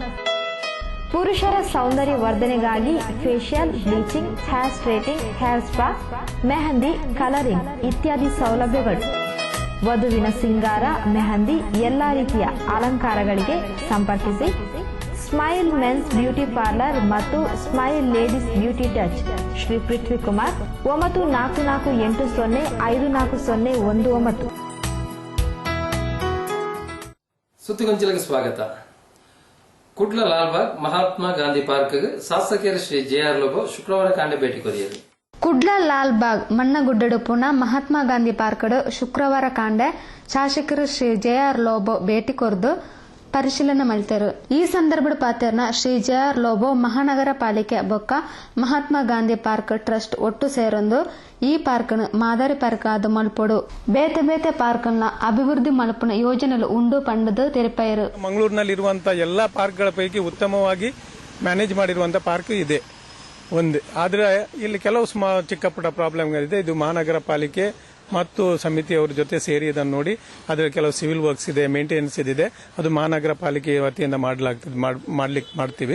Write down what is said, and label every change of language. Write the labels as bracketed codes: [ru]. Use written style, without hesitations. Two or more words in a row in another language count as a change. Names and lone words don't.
[kn] ಪುರುಷರ ಸೌಂದರ್ಯ ವರ್ಧನೆಗಾಗಿ [en] facial, bleaching, hair straightening, hair spa, [kn] ಮೆಹಂದಿ, ಕಲರಿಂಗ್ ಇತ್ಯಾದಿ ಸೌಲಭ್ಯಗಳು. ವಧುವಿನ ಸಿಂಗಾರ, ಮೆಹಂದಿ, ಎಲ್ಲಾ ರೀತಿಯ ಅಲಂಕಾರಗಳಿಗೆ ಸಂಪರ್ಕಿಸಿ ಸ್ಮೈಲ್ ಮೆನ್ಸ್ ಬ್ಯೂಟಿ ಪಾರ್ಲರ್ ಮತ್ತು ಸ್ಮೈಲ್ ಲೇಡೀಸ್ ಬ್ಯೂಟಿ ಟಚ್, ಶ್ರೀ ಪೃಥ್ವಿಕುಮಾರ್, 94405419. ಸುದ್ದಿಗೊಂಚಲಿಗೆ ಸ್ವಾಗತ. [tcy] ಕುಡ್ಲ ಲಾಲ್ಬಾಗ್ ಮಹಾತ್ಮ ಗಾಂಧಿ ಪಾರ್ಕ್ ಶಾಸಕರು ಶ್ರೀ ಜೆಆರ್ ಲೋಬೋ ಶುಕ್ರವಾರ ಕಾಂಡೆ ಭೇಟಿ ಕೊರಿಯರು. ಕುಡ್ಲ ಲಾಲ್ಬಾಗ್ ಮಣ್ಣಗುಡ್ಡಡುಪುನ ಮಹಾತ್ಮ ಗಾಂಧಿ ಪಾರ್ಕ್ ಶುಕ್ರವಾರ ಕಾಂಡೆ ಶಾಸಕರು ಶ್ರೀ ಜೆಆರ್ ಲೋಬೋ ಭೇಟಿ ಕೊರ್ದು ಪರಿಶೀಲನೆ ಮಾಡಿದರು. ಈ ಸಂದರ್ಭದ ಪಾತ್ರನ ಶ್ರೀ ಜೆಆರ್ ಲೋಬೋ ಮಹಾನಗರ ಪಾಲಿಕೆ ಬೊಕ್ಕ ಮಹಾತ್ಮ ಗಾಂಧಿ ಪಾರ್ಕ್ ಟ್ರಸ್ಟ್ ಒಟ್ಟು ಸೇರೊಂದು ಈ ಪಾರ್ಕ್ ಮಾದರಿ ಪಾರ್ಕ್ ಆದ ಮಲ್ಪೊಡು ಬೇತೆ ಬೇತೆ ಪಾರ್ಕ್ ಅಭಿವೃದ್ಧಿ ಮಲ್ಪನ ಯೋಜನೆಗಳು ಉಂಡು ಪಂಡದು ತೆರಪಾಯರು. [kn] ಮಂಗಳೂರಿನಲ್ಲಿರುವಂತಹ ಎಲ್ಲಾ ಪಾರ್ಕ್ಗಳ ಪೈಕಿ ಉತ್ತಮವಾಗಿ ಮ್ಯಾನೇಜ್ ಮಾಡಿರುವಂತಹ ಪಾರ್ಕ್ ಇದೆ ಒಂದು. ಆದ್ರೆ ಇಲ್ಲಿ ಕೆಲವು ಚಿಕ್ಕ ಪುಟ್ಟ ಪ್ರಾಬ್ಲಮ್ಗಳಿದೆ. ಇದು ಮಹಾನಗರ ಪಾಲಿಕೆ ಮತ್ತು ಸಮಿತಿಯವರ ಜೊತೆ ಸೇರಿ ಇದನ್ನು ನೋಡಿ ಅದರ ಕೆಲವು [en] civil works [kn] ಇದೆ, ಮೇಂಟೆನೆನ್ಸ್ ಇದೆ, ಅದು ಮಹಾನಗರ ಪಾಲಿಕೆ ವತಿಯಿಂದ ಮಾಡ್ತೀವಿ.